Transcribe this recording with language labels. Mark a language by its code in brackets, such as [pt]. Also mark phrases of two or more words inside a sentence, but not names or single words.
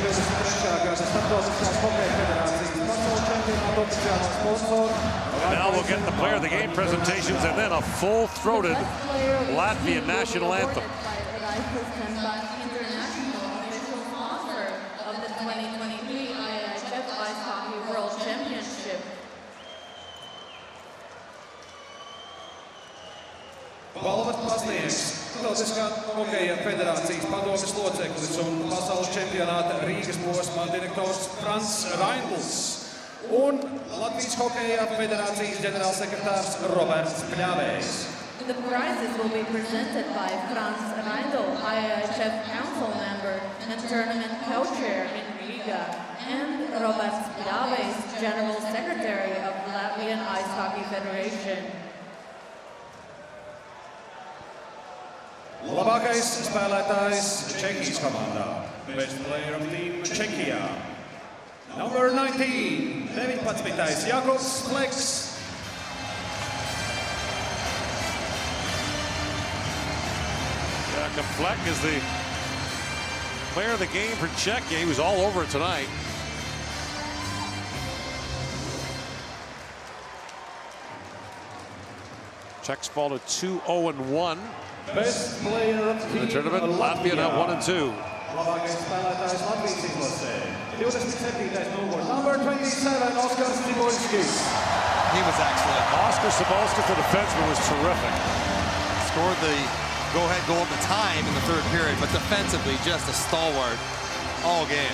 [en] Now we'll get the player of the game presentations and then a full-throated Latvian national anthem. Of the 2023 IIHF Ice Hockey World Championship. [lv] Balvat pasniegs Starptautiskā hokeja federācijas padomes loceklis un pasaules čempionāta Rīgas posmā direktors Frans Raindls un Latvijas hokeja federācijas ģenerālsekretārs Roberts Pļavējs. [en] The prizes will be presented by Frans Raindl, IIHF Council member and tournament co-chair in Riga, and Roberts Pļavējs, General Secretary of the Latvian Ice Hockey Federation. [lv] Labākais spēlētājs Čehijas komandā. [en] Best player of team Czechia. Number 19, 19. Jakobs Flex. Jakob Fleck is the player of the game for Czechia. He was all over it tonight. Czechs fall to 2-0-1. Best player of team In the tournament, Latvia now 1-2. [lv] Labākais spēlētājs Latvijas izlasē. 27. [en] numur, number 27, Oskars Cibulskis. He was excellent. Oskar Cibulskis, the defenseman, was terrific. Scored the go-ahead goal at the time in the third period, but defensively just a stalwart all game.